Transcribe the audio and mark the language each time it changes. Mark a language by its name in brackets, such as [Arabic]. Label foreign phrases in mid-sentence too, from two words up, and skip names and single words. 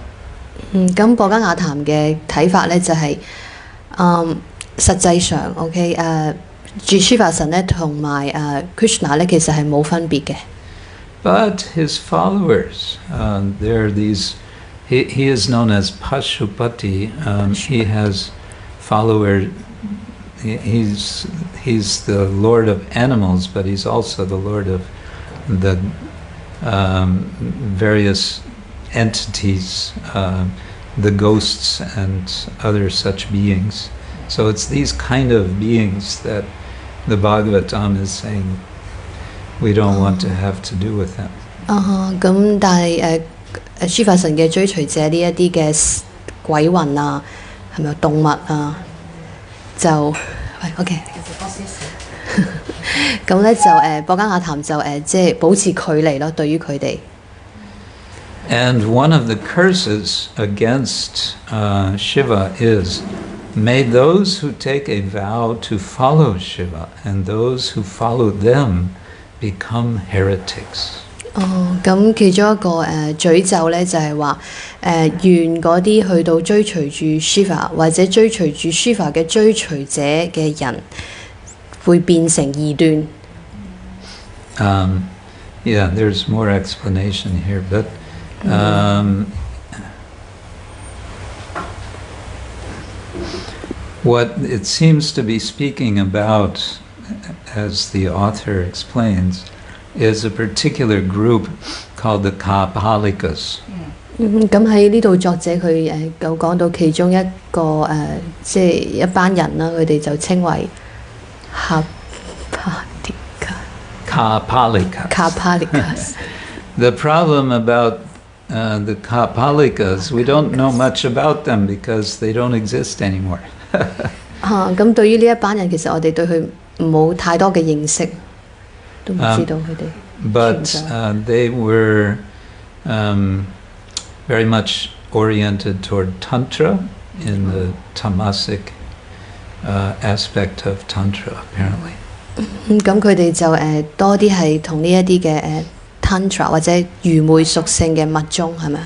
[Cantonese] 咁波加雅談嘅睇法咧就係實際上 Shiva 神咧同埋Krishna 咧其實係冇分別嘅。 [English] But his followers, they're these. He is known as Pashupati. He has followers. He's the lord of animals, but he's also the lord of the various entities, the ghosts and other such beings. So it's these kind of beings that the Bhagavatam is saying we don't want to have to do with them. [Cantonese] 咁但係書法神嘅追隨者呢一啲嘅鬼魂啊，係咪動物啊？就OK。咁咧就博伽雅談就即係保持距離咯，對於佢哋。 [English] And one of the curses against Shiva is, may those who take a vow to follow Shiva and those who follow them become heretics. [Cantonese] 咁其中一個詛咒咧就係話願嗰啲去到追隨住 Shiva 或者追隨住 Shiva 嘅追隨者嘅人會變成異端。 [English] Yeah, there's more explanation here, but what it seems to be speaking about, as the author explains, is a particular group called the Kapalikas. [Cantonese] 咁喺呢度作者佢講到其中一個即係一班人啦，佢哋就稱為 Kapalikas. [English] The problem about the Kapalikas, we don't know much about them because they don't exist anymore. [Cantonese] 咁對於呢一班人，其實我哋對佢冇太多嘅認識，都唔知道佢哋。 [English] But they were very much oriented toward Tantra in the Tamasic aspect of Tantra, apparently. [Cantonese] 咁佢哋就多啲係同呢一啲嘅Tantra 或者愚昧屬性嘅密宗係咪？